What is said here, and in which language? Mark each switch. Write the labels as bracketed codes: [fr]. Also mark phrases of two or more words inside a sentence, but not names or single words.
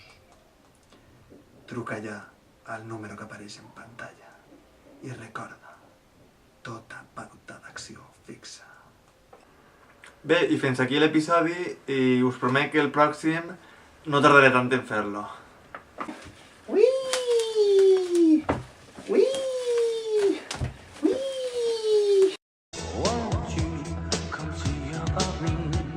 [ca] Truca ja al número que apareix en pantalla i recorda tota pauta d'acció fixa. Bé, i fins aquí l'episodi i us promet que el pròxim no tardaré tant en fer-lo. Uiii! Uiii! Uiii! [en] Won't you come see about me?